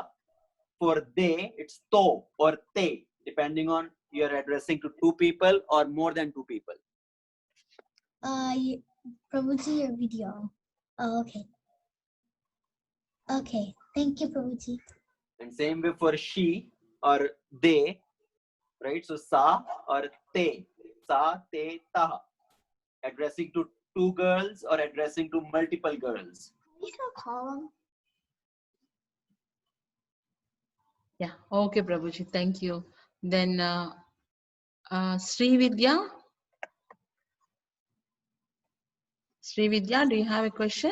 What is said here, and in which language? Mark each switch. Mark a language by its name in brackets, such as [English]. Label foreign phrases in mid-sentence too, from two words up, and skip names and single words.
[English] For they, it's to or te, depending on you are addressing to two people or more than two people. Prabhuji, your video. Oh, okay. Okay, thank you, Prabhuji. And same way for she or they, right? So sa or te, sa, te, taha. Addressing to two girls or addressing to multiple girls. You can call them. Yeah, okay, Prabhuji, thank you. Then Sri Vidya. Sri Vidya, do you have a question?